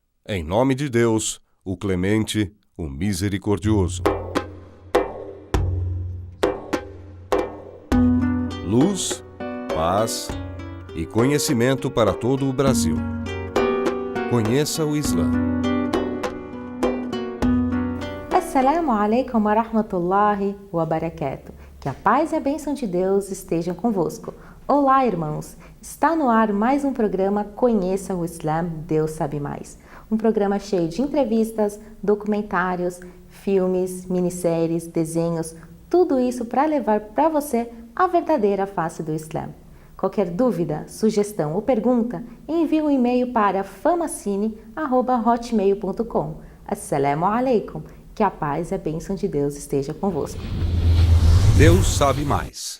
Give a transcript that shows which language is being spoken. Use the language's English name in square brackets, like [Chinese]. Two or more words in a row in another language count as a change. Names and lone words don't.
[Portuguese] Em nome de Deus, o clemente, o misericordioso. Luz, paz e conhecimento para todo o Brasil. Conheça o Islã. [Arabic] السلام عليكم ورحمة الله وبركاته. [Portuguese] Que a paz e a bênção de Deus estejam convosco. Olá, irmãos! Está no ar mais um programa Conheça o Islã, Deus Sabe Mais. Um programa cheio de entrevistas, documentários, filmes, minisséries, desenhos, tudo isso para levar para você a verdadeira face do Islã. Qualquer dúvida, sugestão ou pergunta, envie um e-mail para famacine@hotmail.com. [Arabic] السلام عليكم. [Portuguese] Que a paz e a bênção de Deus esteja convosco. Deus sabe mais.